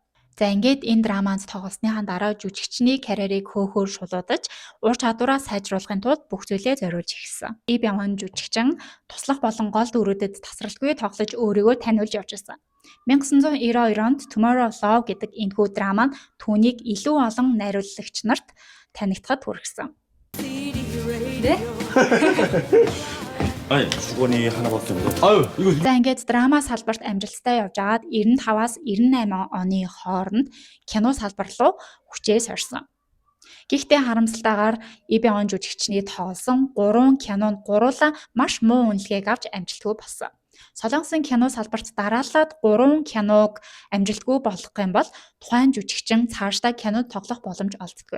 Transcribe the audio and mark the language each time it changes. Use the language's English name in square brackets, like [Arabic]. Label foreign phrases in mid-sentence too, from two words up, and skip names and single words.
[Mongolian] За ингээд энэ драманд тоглосныхаа дараа жүжигчний карьерийг хөөхөөр шулуудаж ур чадвараа сайжруулахын тулд бүх зүйлээ зориулж эхэлсэн. Lee Byung-hun жүжигчин туслах болон гол дүрүүдэд тасралтгүй тоглож өөрийгөө таниулж явж байсан. 1992 онд Tomorrow Love гэдэг энэхүү драма нь түүнийг илүү олон найруулагч нарт танигдахад хүргэсэн. [Korean] 주거니 하나밖에 없는데. 이거 [Mongolian] За ингээд драма салбарт амжилттай явж агаад 95-аас 98 оны хооронд кино салбар руу хүчээ сорсон. Гэхдээ харамсалтайгаар Lee Byung-hun жүжигчний тоглосон 3 кинонд гуруулаа маш муу үнэлгээг авч амжилтгүй болсон. Солонгосын кино салбарт дараалаад 3 киног амжилтгүй болгох юм бол тухайн жүжигчин цаашдаа кинод тоглох боломж олддоггүй.